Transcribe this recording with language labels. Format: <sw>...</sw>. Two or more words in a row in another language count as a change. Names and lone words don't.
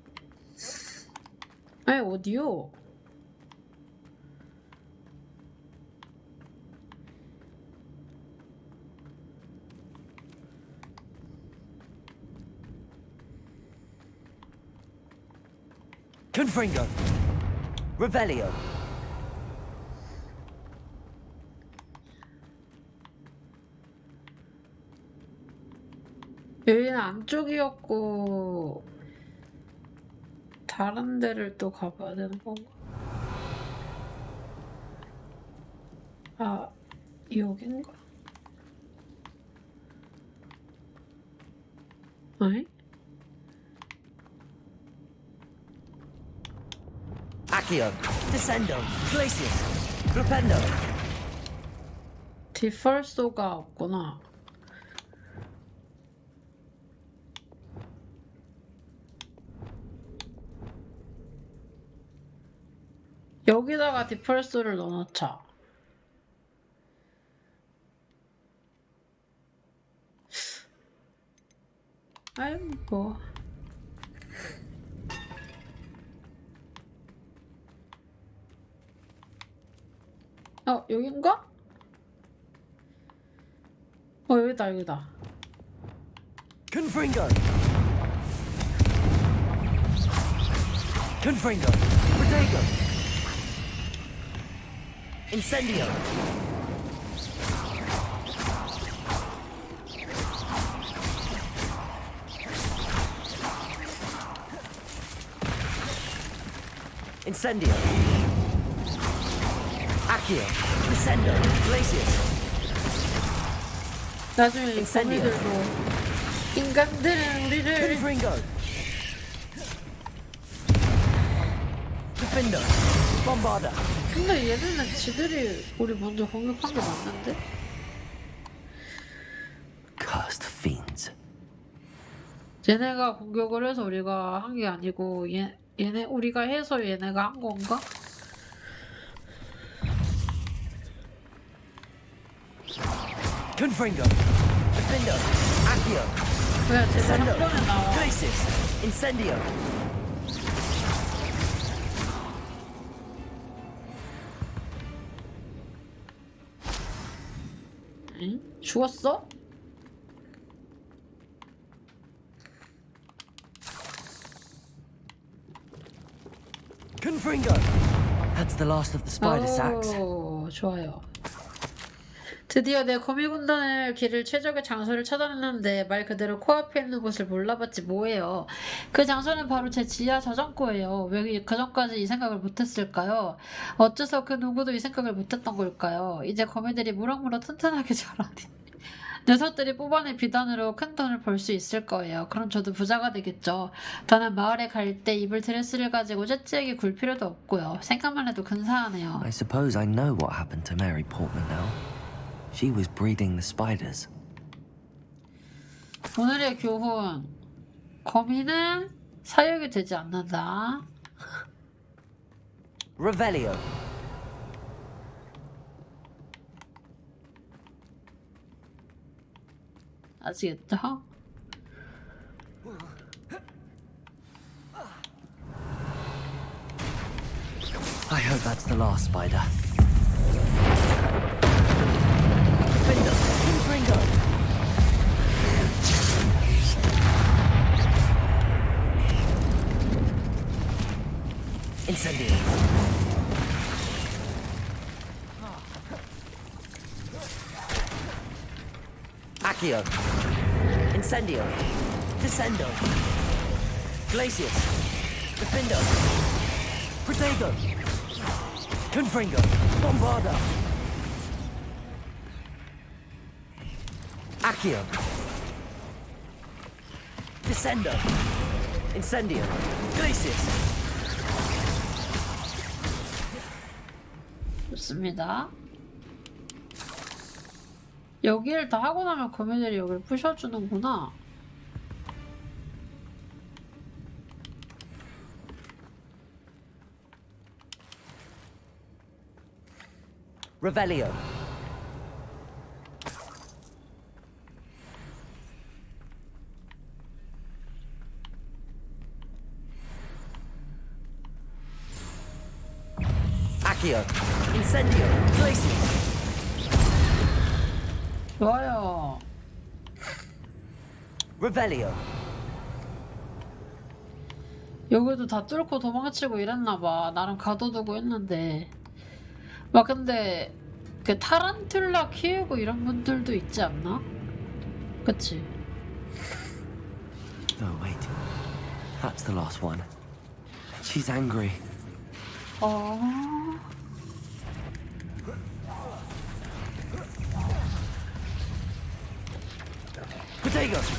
<ko>아니, 어디요?</ko> <en>Confringo. Revelio.</en> <ko>여기는 안쪽이었고 다른 데를 또 가봐야 되는 건가? 아, 여긴가? 아니?</ko> <en>Accio. Descendo. Glacius. Flipendo.</en> <ko>디펄소가 없구나. 여기다가 디펄소를 넣어놓자. 아이고. 여긴가? 여기다, 여기다.</ko> <en>Confringo. Confringo. Protego. Incendio. Incendio. Accio. Descendo. Glacius.</en> <ko>나중에 이 인센디오. 거미들도 인간들은 우리를</ko> <en>Confringo. Defendo. Bombarda.</en> <ko>근데 얘네는 지들이 우리 먼저 공격한 게 맞는데?</ko> <en>Cursed fiends.</en> <ko>얘네가 공격을 해서 우리가 한 게 아니고 얘네 우리가 해서 얘네가 한 건가?</ko> <en>Confringo. Defendo. Accio.</en> <ko>왜 제발 한</ko> <en>Descendo.</en> <ko>번에 나와?</ko> <en>Glacius. Incendio.</en> <ko>응? 죽었어?</ko> <en>Confringo. That's the last of the spider sacks.</en> <ko>오, 좋아요. 드디어 내 거미 군단을 길을 최적의 장소를 찾아냈는데 말 그대로 코앞에 있는 곳을 몰라봤지 뭐예요. 그 장소는 바로 제 지하 저장고예요. 왜 그전까지 이 생각을 못했을까요? 어째서 그 누구도 이 생각을 못했던 걸까요? 이제 거미들이 무럭무럭 튼튼하게 자라니 녀석들이 뽑아낸 비단으로 큰 돈을 벌 수 있을 거예요. 그럼 저도 부자가 되겠죠. 더는 마을에 갈 때 입을 드레스를 가지고 째째하게 굴 필요도 없고요. 생각만 해도 근사하네요.</ko> <en>I suppose I know what happened to Mary Portman now. She was breeding the spiders.</en> <ko>오늘의 교훈. 거미는 사육이 되지 않는다.</ko> <en>Revelio.</en> <ko>아시겠죠?</ko> <en>I hope that's the last spider. Defender. Confringo. Incendio. Accio. Incendio. Descendo. Glacius. Defendo. Protego. Confringo. Bombarda. Accio. Descendo. Incendio. Glacius.</en> <ko>좋습니다. 여기를 다 하고 나면 거미들이 여기를 부셔주는구나.</ko> <en>Revelio. Accio. Incendio. Glacius.</en> <ko>좋아요.</ko> <en>Revelio.</en> <ko>여기도 다 뚫고 도망치고 이랬나봐. 나름 가둬두고 했는데. 막 근데 그 타란툴라 키우고 이런 분들도 있지 않나? 그치?</ko> <en>Oh, wait. That's the last one. She's angry. Protego.</en>